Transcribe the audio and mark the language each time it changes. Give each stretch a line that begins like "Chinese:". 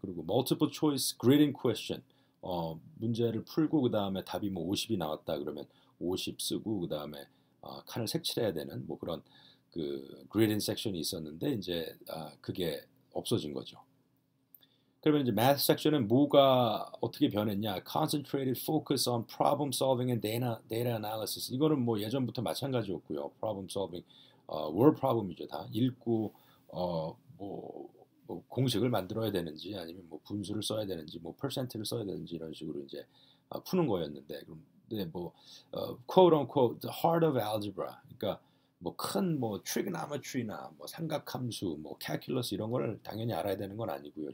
Korean: 그리고 multiple choice grading question 문제를 풀고 그 다음에 답이 뭐 50이 나왔다 그러면 50 쓰고 그 다음에 칸을 색칠해야 되는 뭐 그런 그 grading 섹션이 있었는데 이제 그게 없어진 거죠. 그러면 이제 math 섹션은 뭐가 어떻게 변했냐?
English: Concentrated focus on problem solving and data analysis.
Korean: 이거는 뭐 예전부터 마찬가지였고요. Problem solving, word problem이죠 다. 읽고 뭐 공식을 만들어야 되는지 아니면 뭐 분수를 써야 되는지 뭐 퍼센트를 써야 되는지 이런 식으로 이제 푸는 거였는데 그럼 뭐 quote unquote the heart of algebra. 그러니까 뭐 큰 뭐 trigonometry나 뭐 삼각함수, 뭐 calculus 이런 걸 당연히 알아야 되는 건 아니고요.